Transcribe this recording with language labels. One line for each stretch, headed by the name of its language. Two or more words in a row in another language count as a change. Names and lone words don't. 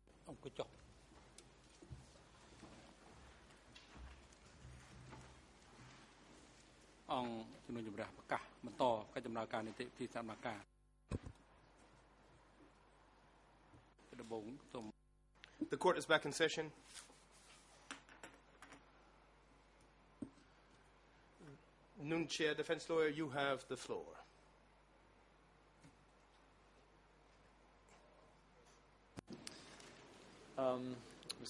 Khmer: អង្គុយចុះអង្គជំនុំជម្រះប្រកាសបន្តកិច្ចដំណើរការនីតិវិធីសមការដំបូងសូម
English: The court is back in session. Noon Chair, defense lawyer, you have the floor. Mr.